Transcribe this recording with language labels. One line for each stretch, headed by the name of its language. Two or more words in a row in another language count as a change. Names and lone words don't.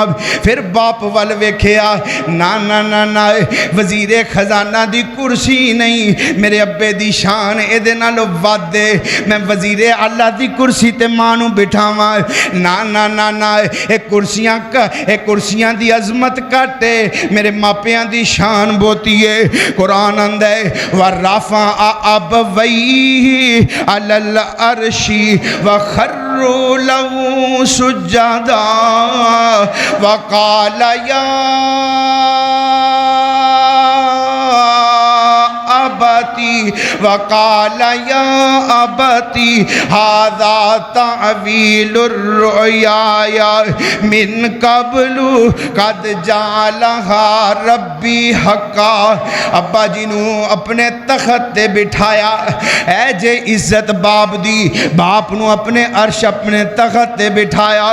Punjabi: ਫਿਰ ਬਾਪ ਵੱਲ ਵੇਖਿਆ, ਨਾ ਨਾ ਨਾ ਨਾ, ਵਜ਼ੀਰ ਖ਼ਜ਼ਾਨਾ ਦੀ ਕੁਰਸੀ ਨਹੀਂ, ਮੇਰੇ ਅੱਬੇ ਦੀ ਸ਼ਾਨ ਇਹਦੇ ਨਾਲੋਂ ਵੱਧ ਹੈ। ਮੈਂ ਵਜ਼ੀਰ ਆਲਾ ਦੀ ਕੁਰਸੀ ਤੇ ਮਾਂ ਨੂੰ ਬਿਠਾਵਾਂ। ਨਾ ਨਾ ਨਾ ਨਾ, ਯੇ ਕੁਰਸੀਆਂ ਦੀ ਅਜ਼ਮਤ ਘੱਟ ਹੈ, ਮੇਰੇ ਮਾਪਿਆਂ ਦੀ ਸ਼ਾਨ ਬਹੁਤੀ ਹੈ। ਕੁਰਾਨ ਆਂਹਦਾ ਹੈ,
Arabic: ورفع أبويه على العرش وخروا له سجدا وقال يا أبت وقال يا أبت هذا تأويل رؤياي من قبل قد جعلها ربي حقا.
Punjabi: ਅੱਬਾ ਜੀ ਨੂੰ ਅਪਨੇ ਤਖ਼ਤ ਤੇ ਬਿਠਾਇਆ। ਐ ਜੇ ਇੱਜ਼ਤ ਬਾਪ ਦੀ, ਬਾਪ ਨੂੰ ਅਪਨੇ ਅਰਸ਼ ਅਪਨੇ ਤਖ਼ਤ ਤੇ ਬਿਠਾਇਆ।